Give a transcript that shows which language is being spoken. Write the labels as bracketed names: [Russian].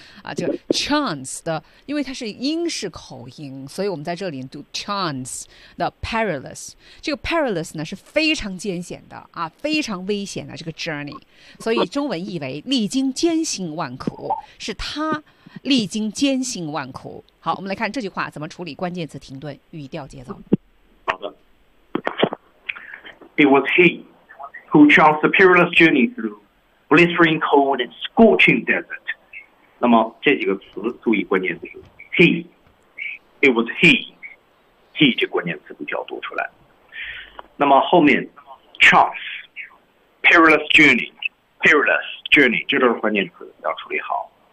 [Chinese] 啊，这个 chance 的，因为它是英式口音，所以我们在这里读 [English] chance the perilous。 [Chinese] 这个 perilous 呢是非常艰险的啊，非常危险的这个 journey， 所以中文译为历经艰辛万苦，是他历经艰辛万苦。好，我们来看这句话怎么处理关键词停顿语调节奏。 [English] It was he who chanced the perilous journey through blistering cold and scorching desert. [Chinese] 那么这几个词注意关键词。 [English] He, it was he. [Chinese] He 这关键词不需要读出来。那么后面 chance, perilous journey, 这都是关键词要处理好。